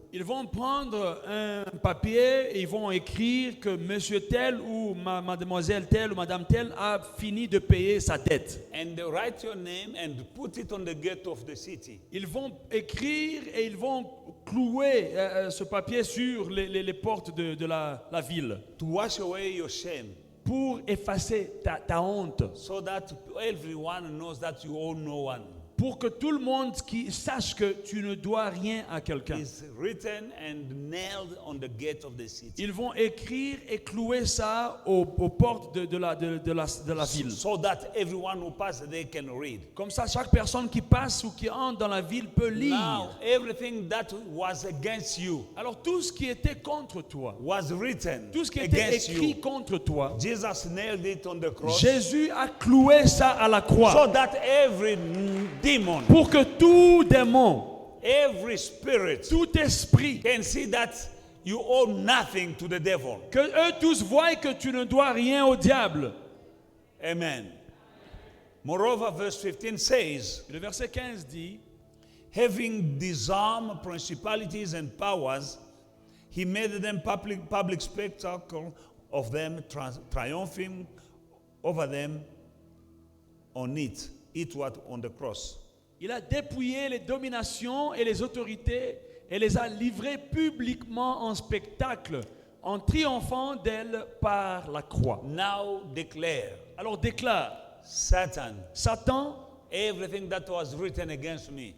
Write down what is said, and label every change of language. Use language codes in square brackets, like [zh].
[fr] ils vont prendre un papier et ils vont écrire que monsieur tel ou mademoiselle telle ou madame telle a fini de payer sa dette. [en] And they write your name and put it on the gate of the city. [fr] Ils vont écrire et ils vont clouer ce papier sur les portes de la ville [en] To wash away your shame, [fr] pour effacer ta honte, [en] so that everyone knows that you owe no one. [fr] pour que tout le monde qui sache que tu ne dois rien à quelqu'un. [en] It's written and nailed on the gate of the city. [fr] Ils vont écrire et clouer ça aux portes de la ville. [en] So that everyone who passes they can read. [fr] Comme ça, chaque personne qui passe ou qui entre dans la ville peut lire. [en] Now, everything that was against you [fr] Alors tout ce qui était contre toi, [en] was written [fr] tout ce qui était [en] against [fr] écrit [en] you. [fr] contre toi, [en] Jesus nailed it on the cross [fr] Jésus a cloué ça à la croix [en] so that every demon, [fr] pour que tout démon, [en] every spirit [fr] tout esprit, [en] can see that you owe nothing to the devil. [fr] que eux tous voient que tu ne dois rien au diable. [en] Amen. Moreover, verse 15 says, [fr] Le verset 15 dit, [en] having disarmed principalities and powers, He made them public spectacle of them, triumphing over them on it. It was on the cross. [fr] Il a dépouillé les dominations et les autorités et les a livrées publiquement en spectacle, en triomphant d'elles par la croix. [en] Now declare, [fr] Alors déclare, [en] Satan, [fr] Satan, [en] everything that was written against me